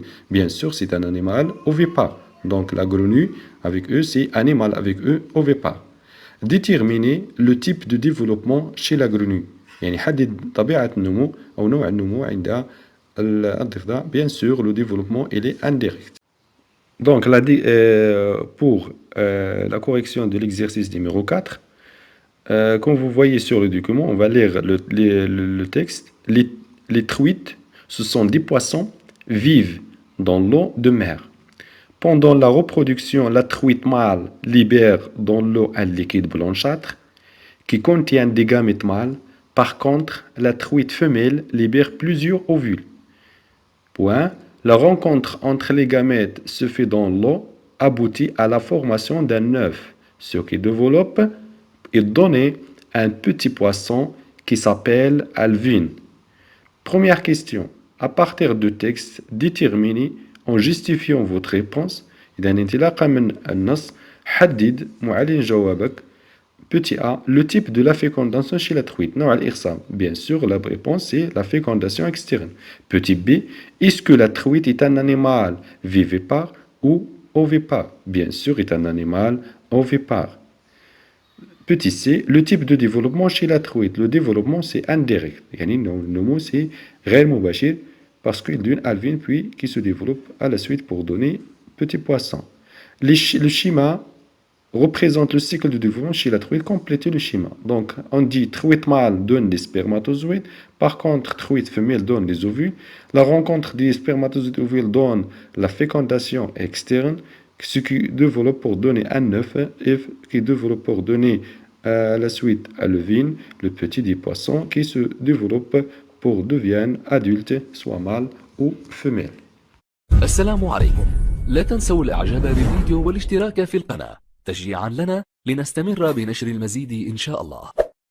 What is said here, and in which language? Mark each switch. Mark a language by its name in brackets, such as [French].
[French] Bien sûr, c'est un animal ovipare. Donc la grenouille, avec eux, c'est animal avec eux ovipare. Déterminer le type de développement chez la grenouille. [Arabic] يعني حدد طبيعة النمو أو نوع النمو عند الضفدع. [French] Bien sûr, le développement il est indirect. Donc, pour la correction de l'exercice numéro 4, comme vous voyez sur le document, on va lire le texte. Les truites, ce sont des poissons, vivent dans l'eau de mer. Pendant la reproduction, la truite mâle libère dans l'eau un liquide blanchâtre qui contient des gamètes mâles. Par contre, la truite femelle libère plusieurs ovules. Point. La rencontre entre les gamètes se fait dans l'eau, aboutit à la formation d'un œuf, ce qui développe et donne un petit poisson qui s'appelle alvine. Première question. À partir du texte, déterminez en justifiant votre réponse. [Arabic] إذا انطلاقا من النص حدد معلن جوابك. [French] Petit a, le type de la fécondation chez la truite. [Arabic] نوع الإخصاب. [French] Bien sûr, la réponse c'est la fécondation externe. Petit b, est-ce que la truite est un animal vivipare ou ovipare? Bien sûr, est un animal ovipare. Petit c, le type de développement chez la truite. Le développement c'est indirect. [Arabic] يعني النمو [French] c'est [Arabic] غير مباشر. [French] parce qu'il donne alvin puis qui se développe à la suite pour donner petit poisson. Le schéma représente le cycle de développement chez la truite, compléter le schéma. Donc, on dit truite mâle donne des spermatozoïdes, par contre, truite femelle donne des ovules. La rencontre des spermatozoïdes et ovules donne la fécondation externe, ce qui développe pour donner un œuf, et qui développe pour donner à la suite à l'ovine, le petit des poissons, qui se développe pour deviennent adultes, soit mâle ou femelle. [Arabic] السلام عليكم. لا تنسوا الاعجاب بالفيديو والاشتراك في القناة تشجيعا لنا لنستمر بنشر المزيد إن شاء الله.